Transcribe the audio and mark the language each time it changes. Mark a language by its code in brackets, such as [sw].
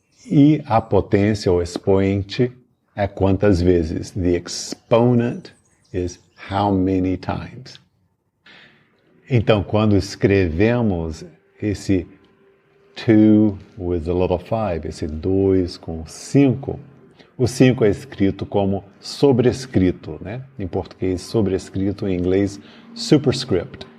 [pt] E a potência ou expoente é quantas vezes. [en] The exponent is how many times. [pt] Então, quando escrevemos esse 2 [en] with a little 5, [pt] esse 2 com 5, o 5 é escrito como sobrescrito, né? Em português, sobrescrito, em inglês, superscript.